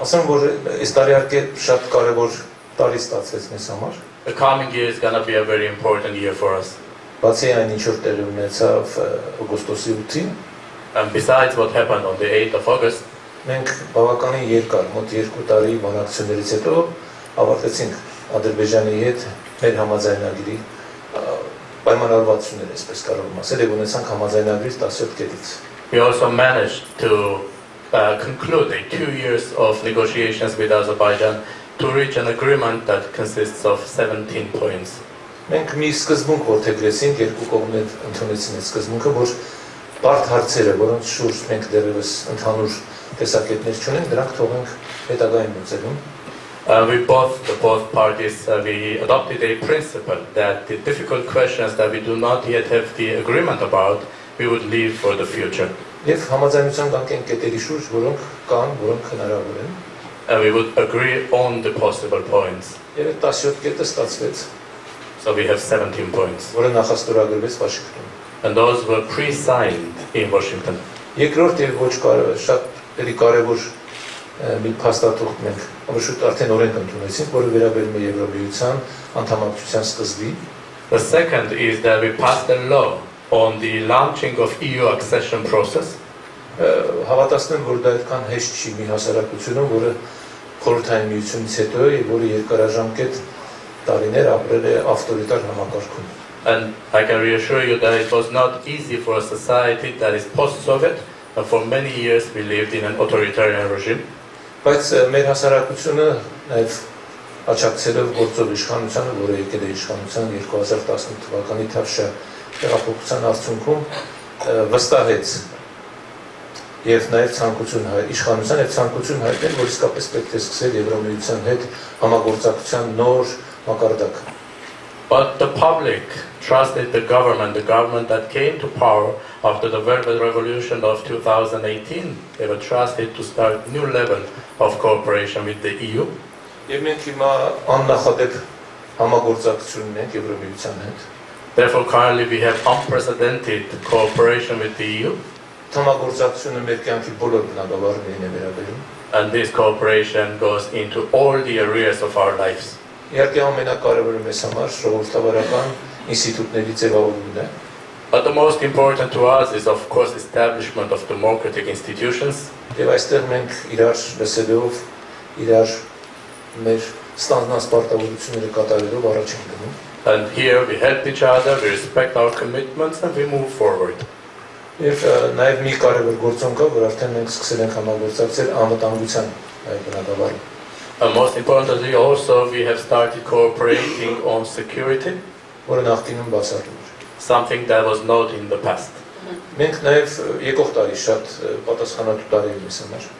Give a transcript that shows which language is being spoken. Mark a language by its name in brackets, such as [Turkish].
[Armenian] Ասեմ, որ այս տարի արդյոք շատ կարևոր տարի ստացվեց մեզ համար։ [English] The coming year is going to be a very important year for us. [Armenian] Բացի այն, ինչ որ տեղի ունեցավ օգոստոսի 8-ին, [English] And besides what happened on the 8th of August, [Armenian] մենք բավականին երկար, մոտ 2 տարի բանակցություններից հետո ավարտեցինք Ադրբեջանի հետ մեր համաձայնագրի պայմանավորվածությունները, այսպես կարող եմ ասել, եւ ունեցանք համաձայնագրի 17 կետից։ [English] we also managed to conclude 2 years of negotiations with Azerbaijan to reach an agreement that consists of 17 points. [Armenian] Մենք մի սկզբունք որդեգրեցինք, երկու կողմեր ընդունեցին այդ սկզբունքը, որ բարդ հարցերը, որոնց շուրջ մենք դեռևս ընդհանուր տեսակետներ չունենք, դրանք թողենք հետագային լուծելուն։ [English] Both parties, we adopted a principle that the difficult questions that we do not yet have the agreement about, we would leave for the future. [Armenian] Եվ համաձայնության կան կետերի շուրջ, որոնք կան, որոնք հնարավոր են։ [English] and we would agree on the possible points. [Armenian] Եվ այդ 17 կետը ստացվեց, [English] So we have 17 points. [Armenian] որը նախաստորագրվեց Վաշինգտոնում։ [English] And those were pre-signed in Washington. [Armenian] Երկրորդ եւ ոչ շատ էլի կարևոր մի փաստաթուղթ մենք շուտ արդեն օրենք ընդունեցինք, որը վերաբերում է Եվրամիության անդամակցության սկզբի։ [English] The second is that we passed a law on the launching of EU accession process. [Armenian] Հավատացնեմ, որ դա այդքան հեշտ չի մի հասարակությունում, որը խորհրդային միությունից հետո է, որը երկարաժամկետ տարիներ ապրել է ավտորիտար համակարգում։ [English] And I can reassure you that it was not easy for a society that is post-Soviet, and for many years we lived in an authoritarian regime. [Armenian] Բայց մեր հասարակությունը նաև աջակցելով գործող իշխանությանը, որը եկել է իշխանության 2018 թվականի թավշյա տեղափոխության արդյունքում վստահեց եւ նաև ցանկություն իշխանության եւ ցանկություն հայտնել, որ իսկապես պետք է սկսել Եվրամիության հետ համագործակցության նոր մակարդակ։ [English] But the public trusted the government that came to power after the Velvet Revolution of 2018. They were trusted to start a new level of cooperation with the EU. [Armenian] Եվ մենք հիմա աննախադեպ համագործակցություն ունենք Եվրամիության հետ։ [English] Therefore, currently we have unprecedented cooperation with the EU. [Armenian] Համագործակցությունը մեր կյանքի բոլոր բնագավառներին է վերաբերում։ [English] And this cooperation goes into all the areas of our lives. [Armenian] Իհարկե ամենակարևորը մեզ համար ժողովրդավարական ինստիտուտների ձևավորումն է։ [English] But the most important to us is, of course, establishment of democratic institutions. [Armenian] Եվ այստեղ մենք իրար լսելով, իրար մեր ստանձնած պարտավորությունները կատարելով առաջ ենք գնում։ [English] And here we help each other, we respect our commitments, and we move forward. [Armenian] Եվ նաև մի կարևոր գործոն կա, որ արդեն մենք սկսել ենք համագործակցել անվտանգության բնագավառում։ [English] And most importantly, also, we have started cooperating on security, [Armenian] որը նախկինում բացառում էր։ [English] something that was not in the past. [Armenian] Մենք նաև եկող տարի շատ պատասխանատու տարի է մեզ համար։